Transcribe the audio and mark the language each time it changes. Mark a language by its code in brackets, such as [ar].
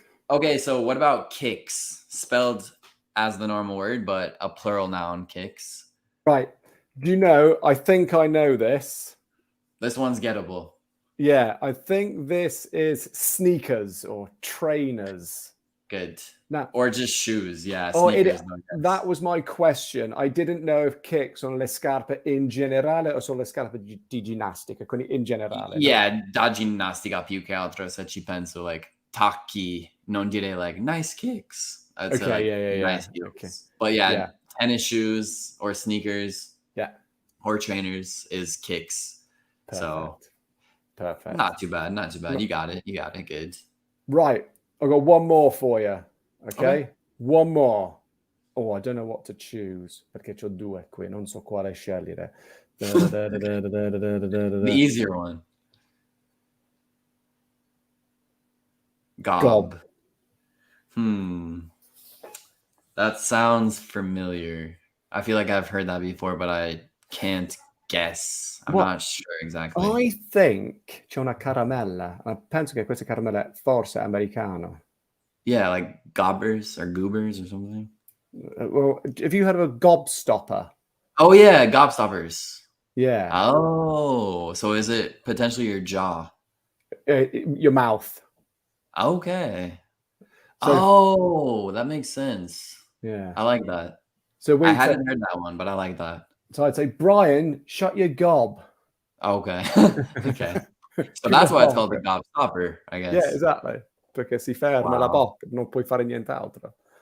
[en] Okay, so what about kicks? Spelled as the normal word, but a plural noun, kicks. Right. Do you know, I think I know this. This one's gettable. Yeah, I think this is sneakers or trainers. Good. Now, or just shoes, yeah. Sneakers, that was my question. I didn't know if kicks [it] sono le scarpe in generale o sono le scarpe di ginnastica, quindi in generale. [en] Yeah, no? [it] Da ginnastica più che altro, se ci penso, like, tacchi, non dire like, [en] nice kicks. I'd say, like, nice heels. Okay. But yeah, tennis shoes or sneakers or trainers is kicks. Perfect. So, perfect. Not too bad, not too bad. You got it, good. Right. I've got one more for you. Okay? One more. Oh, I don't know what to choose [it] perché c'ho due qui, non so quale scegliere. [en] The easier one. Gob. That sounds familiar. I feel like I've heard that before, but I can't guess. I'm not sure exactly. I think [it] c'è una caramella. Penso che questa caramella forse è americano. [en] Yeah, like gobbers or goobers or something. Well, have you heard of a gobstopper? Oh yeah, gobstoppers. Yeah. Oh, so is it potentially your jaw? Your mouth. Okay. So, that makes sense. yeah. I like that. So I hadn't heard that one, but I like that. So I'd say, Brian, shut your gob. Okay. Okay. So that's why it's called the gobstopper, I guess. Yeah, exactly. [it] Perché si ferma la bocca, non puoi fare nient'altro.